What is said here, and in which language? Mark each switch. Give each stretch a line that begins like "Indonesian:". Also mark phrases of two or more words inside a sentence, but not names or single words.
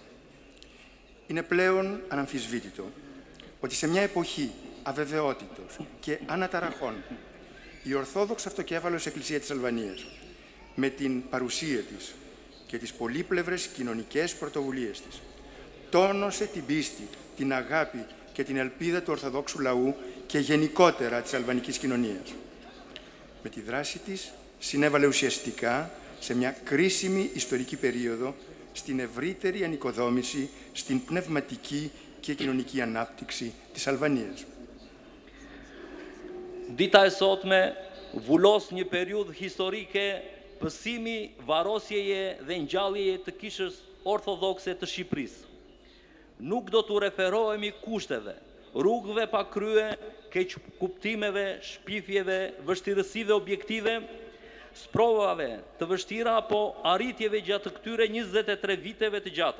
Greek: Είναι πλέον αναμφισβήτητο ότι σε μια εποχή αβεβαιότητος και αναταραχών η Ορθόδοξη Αυτοκέφαλος Εκκλησία της Αλβανίας με την παρουσία της και τις πολύπλευρες κοινωνικές πρωτοβουλίες της τόνωσε την πίστη, την αγάπη και την ελπίδα του Ορθοδόξου λαού και γενικότερα της αλβανικής κοινωνίας. Με τη δράση της συνέβαλε ουσιαστικά σε μια κρίσιμη ιστορική περίοδο στην ευρύτερη ανοικοδόμηση, στην πνευματική και κοινωνική ανάπτυξη της Αλβανίας.
Albanian: Dita e sotme vullos një periudhë historike pësimi, varosjeje dhe ngjalljeje të kishës ortodokse të Shqipërisë. Nuk do të referohemi kushteve, rrugëve pa krye, keq kuptimeve, shpifjeve, vështirësive objektive, sprovave të vështira apo arritjeve gjatë këtyre 23 viteve të gjata.